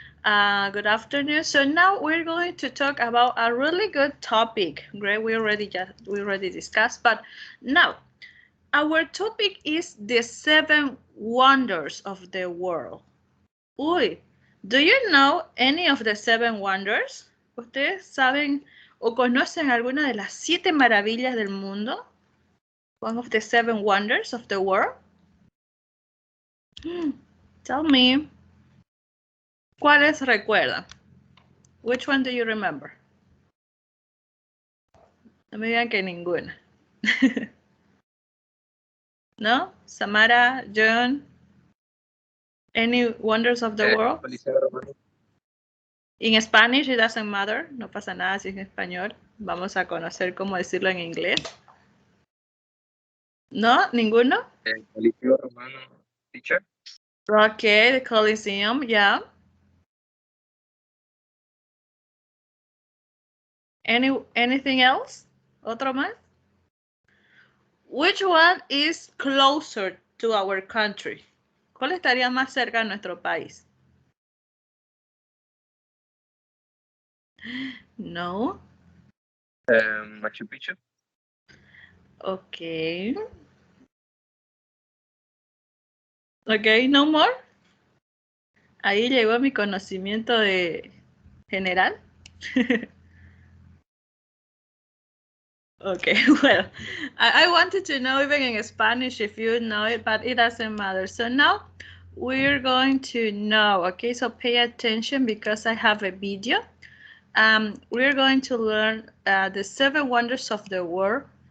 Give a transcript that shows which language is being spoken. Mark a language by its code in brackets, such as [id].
[en] Good afternoon. So now we're going to talk about a really good topic. Great, we already discussed, but now our topic is the seven wonders of the world. Uy, do you know any of the seven wonders? [es] ¿Ustedes saben o conocen alguna de las siete maravillas del mundo? [en] One of the seven wonders of the world? Tell me. [es] ¿Cuáles recuerdan? [en] Which one do you remember? [es] No me digan que ninguna. [en] ¿No? Samara, John, any wonders of the world? [es] Coliseo Romano. [en] In Spanish, it doesn't matter. [es] No pasa nada si es en español. Vamos a conocer cómo decirlo en inglés. ¿No? ¿Ninguno? El Coliseo Romano, teacher. [en] Okay, the Coliseum, yeah. Anything else? [es] ¿Otro más? [en] Which one is closer to our country? [es] ¿Cuál estaría más cerca de nuestro país? No. Machu Picchu. [en] Okay. Okay, no more. [es] Ahí llegó mi conocimiento de general. [en] Okay, well, I wanted to know even in Spanish if you know it, but it doesn't matter. So now we're going to know, okay, so pay attention because I have a video. We're going to learn the seven wonders of the world.